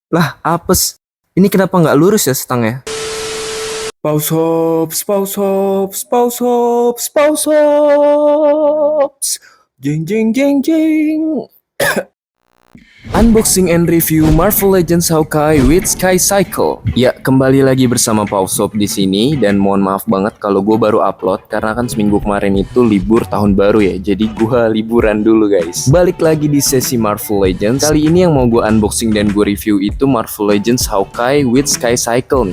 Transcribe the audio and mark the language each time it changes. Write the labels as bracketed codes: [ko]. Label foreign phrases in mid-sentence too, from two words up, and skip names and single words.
[id] Lah, apes. Ini kenapa nggak lurus ya stangnya? Pause hops, pause hops, pause hops, pause hops. Jeng jeng jeng jeng. [en] Unboxing and review Marvel Legends Hawkeye with Sky Cycle. [id] Ya, kembali lagi bersama Pausop di sini dan mohon maaf banget kalau gue baru upload karena kan seminggu kemarin itu libur tahun baru ya. Jadi gue liburan dulu guys. Balik lagi di sesi Marvel Legends. Kali ini yang mau gue unboxing dan gue review itu Marvel Legends Hawkeye with Sky Cycle.